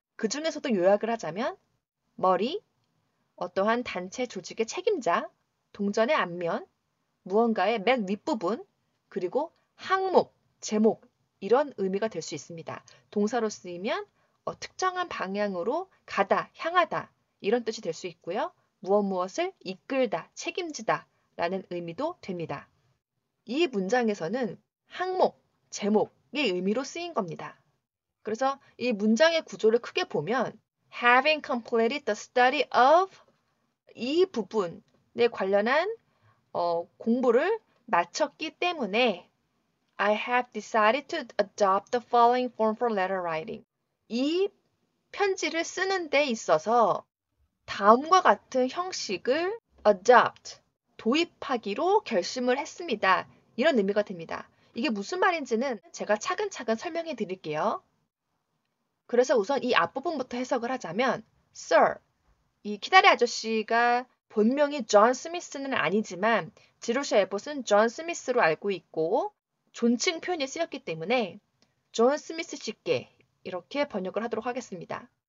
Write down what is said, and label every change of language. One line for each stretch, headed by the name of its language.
Korean: 그 중에서도 요약을 하자면 머리, 어떠한 단체 조직의 책임자, 동전의 앞면, 무언가의 맨 윗부분, 그리고 항목, 제목 이런 의미가 될 수 있습니다. 동사로 쓰이면 특정한 방향으로 가다, 향하다 이런 뜻이 될 수 있고요. 무엇을 이끌다, 책임지다 라는 의미도 됩니다. 이 문장에서는 항목, 제목의 의미로 쓰인 겁니다.
English: 그래서 이 문장의 구조를 크게 보면 having completed the study of
Korean: 이 부분에 관련한 공부를 마쳤기 때문에
English: I have decided to adopt the following form for letter writing.
Korean: 이 편지를 쓰는 데 있어서 다음과 같은 형식을 adopt, 도입하기로 결심을 했습니다. 이런 의미가 됩니다. 이게 무슨 말인지는 제가 차근차근 설명해 드릴게요. 그래서 우선 이 앞부분부터 해석을 하자면 Sir, 이 키다리 아저씨가 본명이 존 스미스는 아니지만 지루샤 에봇은 존 스미스로 알고 있고 존칭 표현이 쓰였기 때문에 존 스미스 씨께 이렇게 번역을 하도록 하겠습니다.